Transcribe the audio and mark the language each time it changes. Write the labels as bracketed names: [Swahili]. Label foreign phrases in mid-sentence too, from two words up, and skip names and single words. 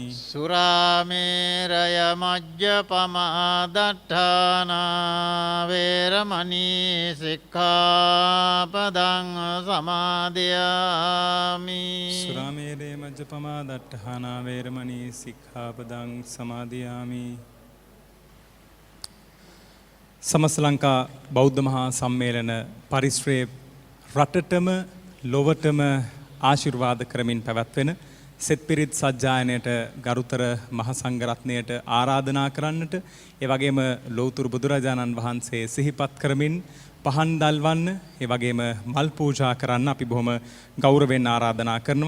[Pali] සුරාමේරය මජ්ජපමා දට්ඨානා වේරමණී සික්ඛාපදං සමාදියාමි. සුරාමේරේ මජ්ජපමා දට්ඨානා වේරමණී සික්ඛාපදං සමාදියාමි. [Sinhala] සමස්ත ලංකා බෞද්ධ මහා සම්මේලන පරිශ්‍රයේ රටටම ලොවටම ආශිර්වාද කරමින් පැවැත්වෙන සෙත් පිරිත් සජ්ජායනයට ගරුතර මහ සංඝරත්නයට ආරාධනා කරන්නට, ඒ වගේම ලෞතුරු බුදුරජාණන් වහන්සේ සිහිපත් කරමින් පහන් දල්වන්න, ඒ වගේම මල් පූජා කරන්න අපි බොහොම ගෞරවයෙන් ආරාධනා කරනවා.